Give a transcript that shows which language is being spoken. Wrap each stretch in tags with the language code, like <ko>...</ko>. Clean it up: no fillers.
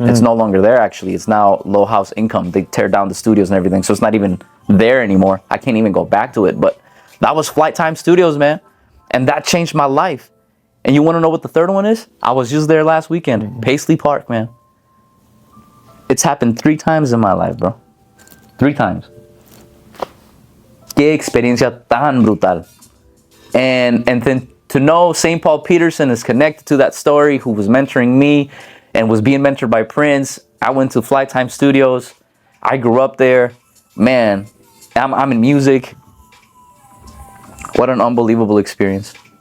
<en>It's no longer there, actually. It's now Low House Income. They tear down the studios and everything, so it's not even there anymore. I can't even go back to it, but that was Flight Time Studios, man. And that changed my life. And you want to know what the third one is? I was just there last weekend. Paisley Park, man. It's happened 3 times in my life, bro. 3 times.</en> <es>Qué experiencia tan brutal.</es> <en>And then to know St. Paul Peterson is connected to that story, who was mentoring me and was being mentored by Prince. I went to Flight Time Studios. I grew up there. Man, I'm in music. What an unbelievable experience.</en>